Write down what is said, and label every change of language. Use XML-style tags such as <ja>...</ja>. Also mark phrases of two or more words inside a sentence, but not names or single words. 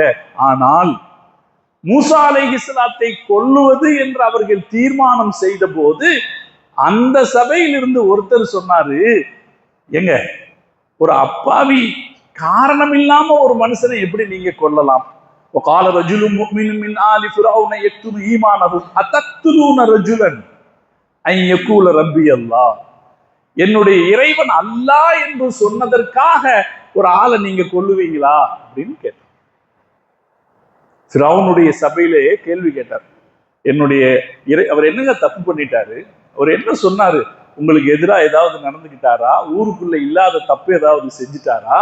<ta>ஆனால் மூசா அலைஹிஸ்ஸலாத்தை கொல்லுவது என்று அவர்கள் தீர்மானம் செய்த போது அந்த சபையிலிருந்து ஒருத்தர் சொன்னாரு, எங்க ஒரு அப்பாவி காரணம் இல்லாம ஒரு மனுஷனை எப்படி நீங்க கொல்லலாம்?</ta> <ar>وقال رجل مؤمن من آل فرعون يكتم إيمانه أتقتلون رجلا أن يقول ربي الله.</ar> <ta>என்னுடைய இறைவன் அல்லாஹ் என்று சொன்னதற்காக ஒரு ஆளை நீங்க கொல்லுவீங்களா அப்படின்னு கேட்டார். ஃபிரௌனுடைய சபையிலே கேள்வி கேட்டார். என்னுடைய அவர் என்னங்க தப்பு பண்ணிட்டாரு? அவர் என்ன சொன்னாரு? உங்களுக்கு எதிராக ஏதாவது நடந்துக்கிட்டாரா? ஊருக்குள்ள இல்லாத தப்பு ஏதாவது செஞ்சுட்டாரா?</ta>